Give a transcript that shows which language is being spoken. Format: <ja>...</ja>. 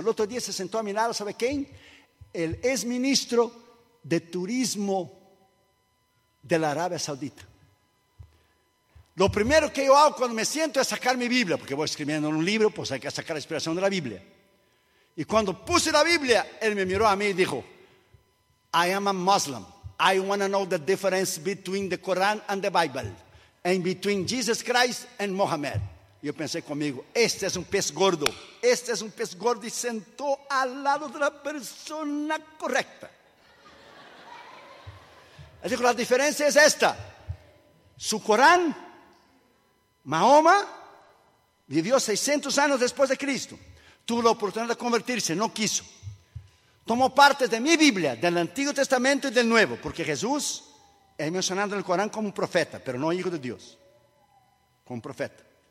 <es>El otro día se sentó a mi lado, ¿sabe quién? El ex ministro de turismo de la Arabia Saudita. Lo primero que yo hago cuando me siento es sacar mi Biblia, porque voy escribiendo un libro, pues hay que sacar la inspiración de la Biblia. Y cuando puse la Biblia, él me miró a mí y dijo:</es> <en>I am a Muslim. I want to know the difference between the Quran and the Bible, and between Jesus Christ and Mohammed.</en> <es>Yo pensé conmigo: este es un pez gordo, este es un pez gordo, y sentó al lado de la persona correcta. Él dijo: la diferencia es esta, su Corán, Mahoma vivió 600 años después de Cristo, tuvo la oportunidad de convertirse, no quiso, tomó partes de mi Biblia, del Antiguo Testamento y del Nuevo, porque Jesús es mencionado en el Corán como un profeta, pero no hijo de Dios, como un profeta.</es>